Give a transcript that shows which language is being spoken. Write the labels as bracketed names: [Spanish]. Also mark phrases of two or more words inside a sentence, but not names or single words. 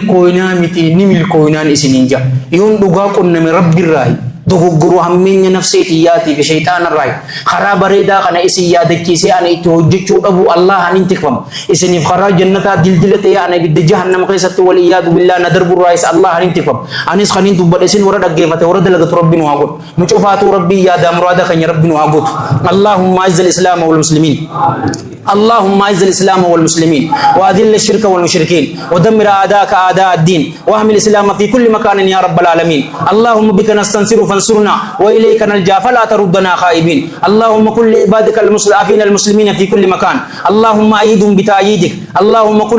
[Oromo] milkooynaan isinin jaa yoon dhugaa qunname rabbirraahi dogoggoruu hammeenya nafseetiyyaatiif shayxaanarraahi karaa bareedaa kana isin yaadachiisee ana itti hojjechuu dhabu Allah hanin tikfamu isiniif karaa jannataa dildila ta'e ana ibidda jahannam keessatti [Arabic] والعياذ بالله [Oromo] na darburraayis Allah hanin tikfamu anis kanin dubbadhe isin warra dhaggeeffate warra dalagatu rabbiin waa godhu nu cufaatu rabbii yaadaa muraada kanya rabbiin waa godhu [Arabic] اللهم أعز الإسلام والمسلمين اللهم اعز الاسلام والمسلمين واذل الشرك والمشركين ودمر اعداءك اعداء الدين واحمل الاسلام في كل مكان يا رب العالمين اللهم بك نستنصر فانصرنا واليك نلجا فلا تردنا خائبين اللهم كن لعبادك المستضعفين المسلمين في كل مكان اللهم ايدهم بتأييدك اللهم كن